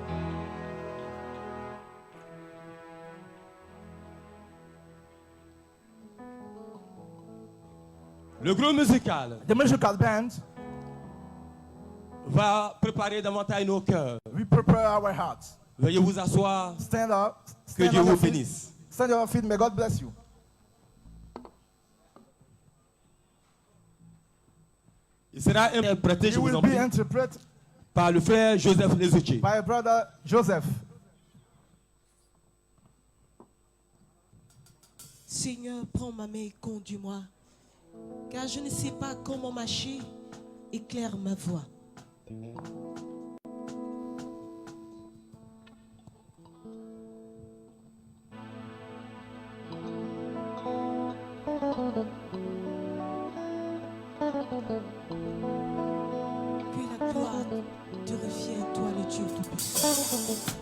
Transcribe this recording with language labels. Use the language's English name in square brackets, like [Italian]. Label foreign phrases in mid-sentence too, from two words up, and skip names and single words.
[French] Le groupe musical [English] The musical band, [French] va préparer davantage nos cœurs. [English] we prepare our hearts. [French] Veuillez vous asseoir. [English] Stand up. [French] Que [English] Stand [French] Dieu [English] on [French] vous [English] your feet. [French] bénisse. [English] Stand on your feet. May God bless you. [French] Il sera interprété, [English] It [French] je vous [English] will [French] en [English] be [French] prie, [English] interpreted [French] par le frère Joseph Lezuchi. [English] by brother Joseph. [French] Seigneur, prends ma main et conduis-moi. car je ne sais pas comment marcher. Éclaire ma voie. Que la gloire te revienne, toi le Dieu Tout-Puissant.